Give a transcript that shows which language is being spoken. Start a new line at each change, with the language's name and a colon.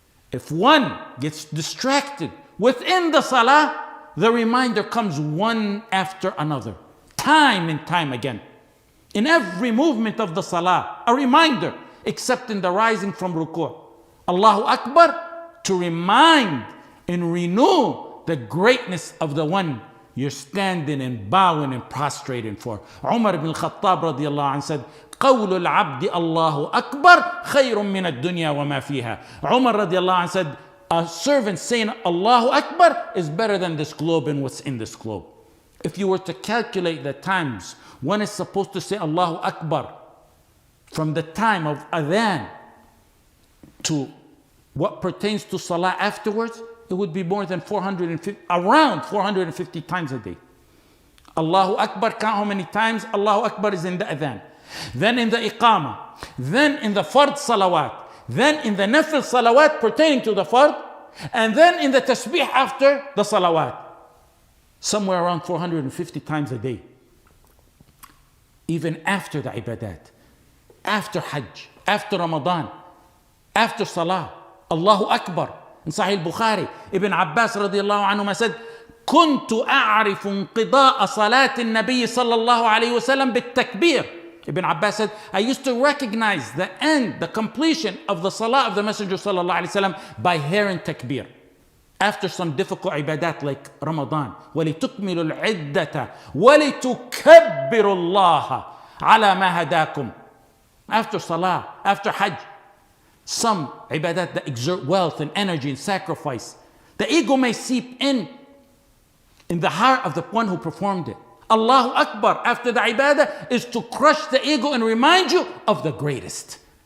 English: If one gets distracted within the salah, the reminder comes one after another, time and time again. In every movement of the salah, a reminder, except in the rising from ruku'. Allahu Akbar, to remind and renew the greatness of the one you're standing and bowing and prostrating for.
Arabic: Umar ibn al-Khattab radiallahu anhu said, قول العبد الله أكبر خير من الدنيا وما فيها.
English: Umar radiallahu anhu said, a servant saying Allahu Akbar is better than this globe and what's in this globe. If you were to calculate the times one is supposed to say Allahu Akbar from the time of adhan to what pertains to salah afterwards, it would be more than 450, around 450 times a day. Allahu Akbar, count how many times Allahu Akbar is in the adhan, then in the iqamah, then in the fard salawat, then in the nafil salawat pertaining to the fard, and then in the tasbih after the salawat. Somewhere around 450 times a day. Even after the ibadat, after hajj, after Ramadan, after salah, Allahu Akbar.
Arabic: In Sahih Bukhari, Ibn Abbas radiallahu anhu said, كنت أعرف انقضاء صلاة النبي صلى الله عليه وسلم بالتكبير.
English: Ibn Abbas said, I used to recognize the end, the completion of the salah of the Messenger sallallahu alaihi wasallam by hearing takbir. After some difficult ibadat like Ramadan,
Arabic: وَلِتُكْمِلُوا الْعِدَّةَ وَلِتُكَبِّرُوا اللَّهَ عَلَى مَا هَدَاكُمْ.
English: After salah, after hajj, some ibadat that exert wealth and energy and sacrifice, the ego may seep in the heart of the one who performed it. Allahu Akbar after the ibadah is to crush the ego and remind you of the greatest.